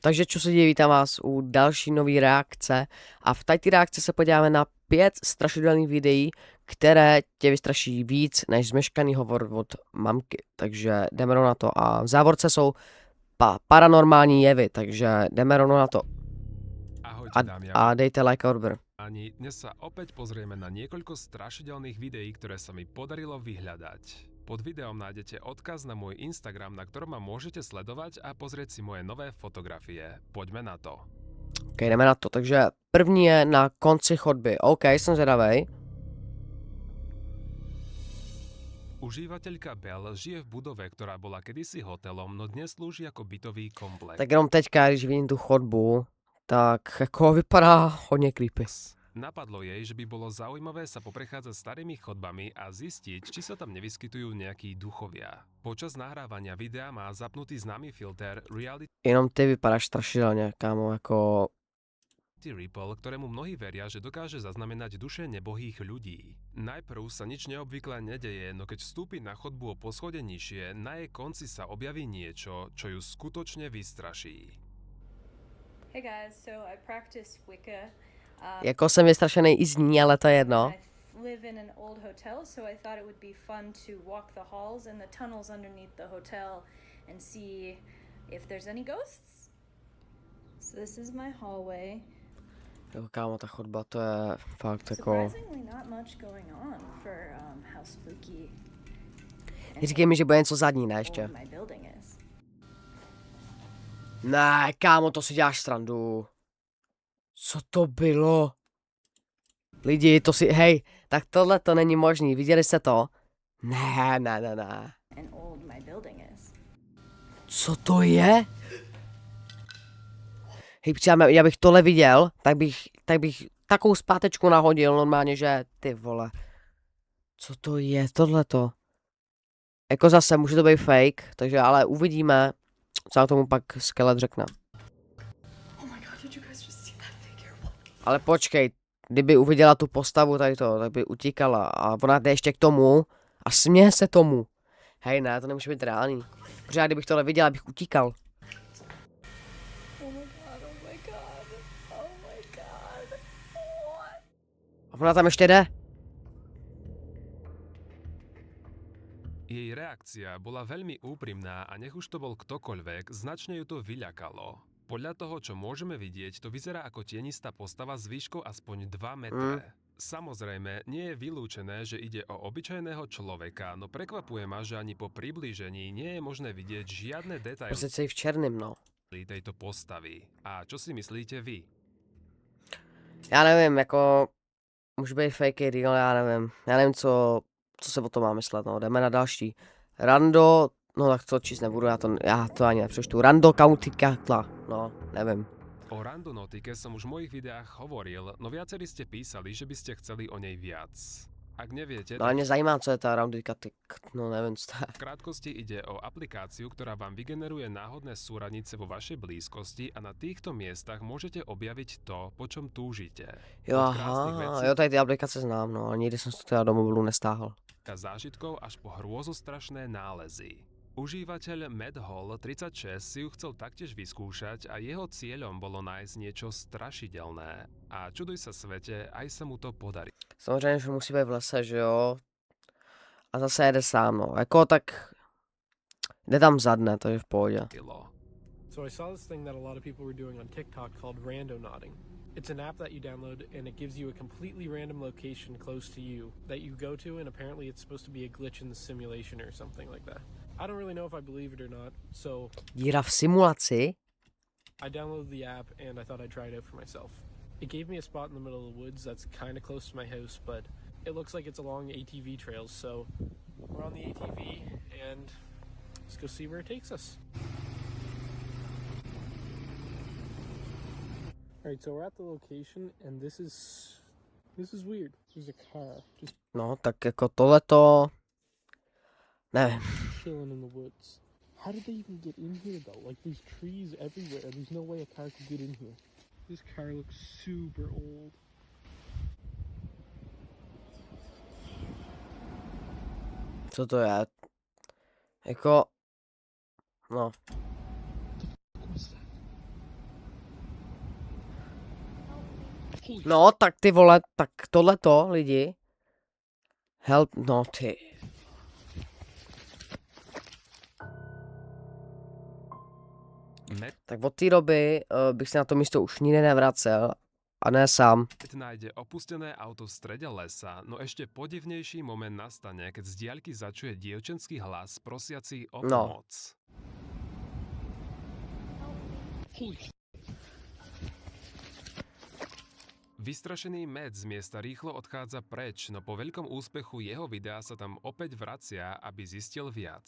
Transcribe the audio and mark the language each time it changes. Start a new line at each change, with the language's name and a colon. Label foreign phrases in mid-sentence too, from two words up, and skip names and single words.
Czech: Takže
Slovak: čo sa deje,
Czech: vítam vás u další nový reakce a v této reakce se podíváme na 5 strašidelných videí, které tě vystraší víc než zmeškaný hovor od mamky. Takže jdeme rovnou na to a v závorce jsou paranormální jevy, takže jdeme rovnou na to.
Slovak: Ahojte dámy
Czech: A dejte like a odber.
Slovak: Ani dnes sa opäť pozrieme na niekoľko strašidelných videí, ktoré sa mi podarilo vyhľadať. Pod videom nájdete odkaz na môj Instagram, na ktorom ma môžete sledovať a pozrieť si moje nové fotografie. Poďme na to.
Czech: Ok, jdeme na to. Takže první je na konci chodby. OK, jsem zvědavej.
Slovak: Užívateľka Bell žije v budove, ktorá bola kedysi hotelom, no dnes slúži ako bytový komplex.
Czech: Tak jenom teďka, když vidím tu chodbu, tak jako vypadá hodně creepy.
Slovak: Napadlo jej, že by bolo zaujímavé sa poprechádzať starými chodbami a zistiť, či sa tam nevyskytujú nejakí duchovia. Počas nahrávania videa má zapnutý známy filter Reality
Czech: Jenom ty vypadáš strašidelně, kámo, jako...
Slovak: Ripple, ktorému mnohí veria, že dokáže zaznamenať duše nebohých ľudí. Najprv sa nič neobvykle nedeje, no keď vstúpi na chodbu o poschodie nižšie, na jej konci sa objaví niečo, čo ju skutočne vystraší.
English: Hey guys, so I practice Wicca.
Czech: Jako jsem vystrašený i z ní, ale to je jedno.
English: I live in an old hotel, so I thought it would be fun to walk the halls and the tunnels underneath the hotel and see if there's any ghosts. So this is my hallway.
Czech: Jo, kámo, ta chodba, to je fakt jako...
English: Surprisingly not much going on for how spooky
Czech: Říkej mi, že bude něco zadní, ne
English: old
Czech: ještě.
English: my building is.
Czech: Ne, kámo, to si děláš srandu. Co to bylo? Lidi, to si, hej, tak tohle to není možný, viděli jste to? Ne.
English: And old my building is.
Czech: Co to je? Hej, přijeme, já bych tohle viděl, tak bych takovou zpátečku nahodil normálně, že ty vole. Co to je tohleto? Jako zase, může to být fake, takže ale uvidíme, co na tomu pak skelet řekne. Ale počkej, kdyby uviděla tu postavu tady to, tak by utíkala a ona jde ještě k tomu a směje se tomu. Hej, ne, to nemůže být reálný. Protože já kdybych tohle viděl, bych utíkal.
English: Oh my god. What?
Czech: A ona tam ještě jde.
Slovak: Jej reakcia bola veľmi úprimná a nech už to bol ktokoľvek, značne ju to vyľakalo. Podľa toho, čo môžeme vidieť, to vyzerá ako tienistá postava s výškou aspoň 2 metre. Samozrejme, nie je vylúčené, že ide o obyčajného človeka, no prekvapuje ma, že ani po priblížení nie je možné vidieť žiadne detaily
Czech: Prostě celý v černém, no.
Slovak: tejto postavy. A čo si myslíte vy?
Czech: Já nevím, jako... Může být
English: fake real,
Czech: já nevím. Co se o tom má myslet, no. Jdeme na další. Rando... No tak to číst nebudu, já to ani nepřečtu. Rando County Katla, no, nevím.
Slovak: O randonotike som už v mojich videách hovoril, no viacerí ste písali, že by ste chceli o nej viac. Ak neviete,
Czech: No ale mě zajímá, co je ta Rando County, no nevím, co to je.
Slovak: v krátkosti ide o aplikáciu, ktorá vám vygeneruje náhodné súradnice vo vašej blízkosti a na týchto miestach môžete objaviť to, po čom túžite.
Czech: Jo,
Slovak: Od krásnych
Czech: aha,
Slovak: vecí
Czech: jo, tady ty aplikace znám, no, ale nikdy jsem to teda do mobilu nestáhl.
Slovak: a zážitkov až po hrôzostrašné nálezy. Užívateľ Madhall 36 si ju chcel taktiež vyskúšať a jeho cieľom bolo nájsť niečo strašidelné. A čuduj sa svete, aj sa mu to podarí.
Czech: Samozřejmě, že musí být v lese, že jo. A zase jede sám, no. Jako tak... Jde tam za dne, to je v pohodě.
English: So I saw this thing that a lot of people were doing on TikTok called randonauting. It's an app that you download and it gives you a completely random location close to you that you go to, and apparently it's supposed to be a glitch in the simulation or something like that. I don't really know if I believe it or not, so
Czech: Díra v simulaci?
English: I downloaded the app and I thought I'd try it out for myself. It gave me a spot in the middle of the woods that's kind of close to my house, but it looks like it's along ATV trails, so we're on the ATV and let's go see where it takes us. Alright, so we're at the location and this is weird. There's a car just
Czech: No, tak jako tohleto... Nevím.
English: chilling in the woods. How did they even get in here though? Like there's trees everywhere. There's no way a car could get in here. This car looks super old.
Czech: Co to je? Jako... No.
English: What was that?
Czech: No, tak ty vole, tak tohleto, lidi. Help, no ty.
Slovak: Matt
Czech: Tak od té doby bych se na to místo už nikdy nevracel. A ne sám.
Slovak: nájde opustené auto v strede lesa, no ešte podivnejší moment nastane, keď z diaľky začuje dievčenský hlas prosiaci o
Czech: No.
Slovak: pomoc. Vystrašený Matt z miesta rýchlo odchádza preč, no po veľkom úspechu jeho videa sa tam opäť vracia, aby zistil viac.